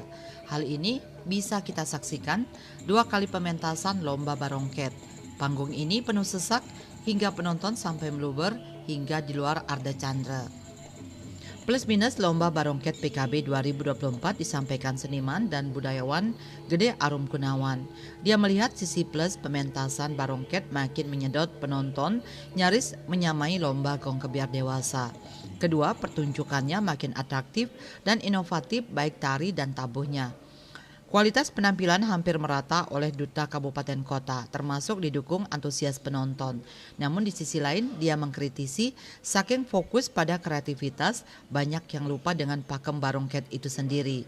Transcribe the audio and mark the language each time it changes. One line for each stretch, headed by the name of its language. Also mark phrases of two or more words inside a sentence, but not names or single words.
Indonesian: Hal ini bisa kita saksikan 2 kali pementasan Lomba Barongket. Panggung ini penuh sesak hingga penonton sampai meluber hingga di luar Arda Chandra. Plus minus Lomba Barongket PKB 2024 disampaikan seniman dan budayawan Gede Arum Gunawan. Dia melihat sisi plus pementasan Barongket makin menyedot penonton nyaris menyamai lomba gong kebiar dewasa. Kedua, pertunjukannya makin atraktif dan inovatif baik tari dan tabuhnya. Kualitas penampilan hampir merata oleh duta kabupaten kota, termasuk didukung antusias penonton. Namun di sisi lain, dia mengkritisi saking fokus pada kreativitas, banyak yang lupa dengan pakem Barongket itu sendiri.